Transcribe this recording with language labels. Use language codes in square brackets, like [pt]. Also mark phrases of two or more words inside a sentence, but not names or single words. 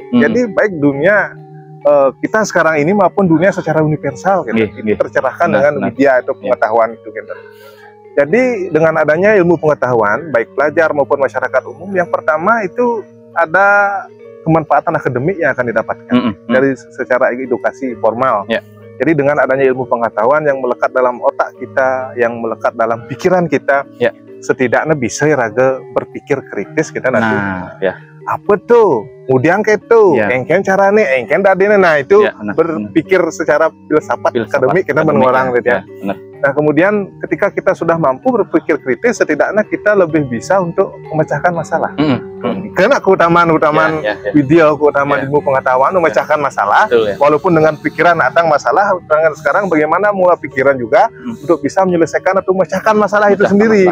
[id] Jadi baik dunia kita sekarang ini maupun dunia secara universal ini tercerahkan dengan widya atau pengetahuan itu Jadi dengan adanya ilmu pengetahuan baik pelajar maupun masyarakat umum, yang pertama itu ada kemanfaatan akademik yang akan didapatkan dari secara edukasi formal. Jadi dengan adanya ilmu pengetahuan yang melekat dalam otak kita, yang melekat dalam pikiran kita, setidaknya bisa raga berpikir kritis kita nanti. Apa tuh? Kemudian itu, [ban] engken carane, engken dadene. [id] Nah itu berpikir secara filsafat akademik kita mengulang gitu ya. Nah kemudian ketika kita sudah mampu berpikir kritis, setidaknya kita lebih bisa untuk memecahkan masalah. Karena keutamaan video, keutamaan ilmu pengetahuan memecahkan masalah, walaupun dengan pikiran datang masalah, sekarang bagaimana mulai pikiran juga untuk bisa menyelesaikan atau memecahkan masalah itu sendiri.